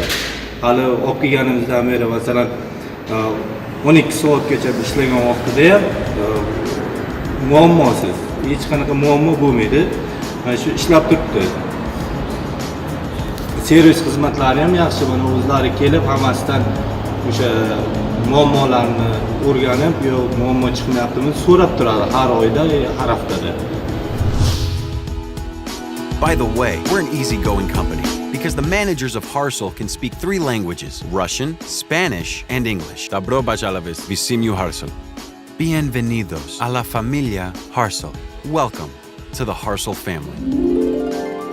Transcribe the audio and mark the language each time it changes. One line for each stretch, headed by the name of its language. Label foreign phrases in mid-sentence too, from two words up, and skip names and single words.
Uzbek: Hali olib kelganimizdan beri masalan 12 soatgacha ishlagan vaqtida ham muammosiz, hech qanaqa muammo bo'lmaydi. Mana shu ishlab turibdi. Servis xizmatlari ham yaxshi, mana o'zlari kelib hammasidan o'sha muammolarni o'rganib, yo muammo chiqmayaptimi so'rab turadi har oyda, har haftada.
English: By the way, we're an easygoing company because the managers of HARSLE can speak 3 languages: Russian, Spanish, and English.
Russian: Добро пожаловать в семью HARSLE.
Spanish: Bienvenidos a la familia HARSLE.
English: Welcome to the HARSLE family.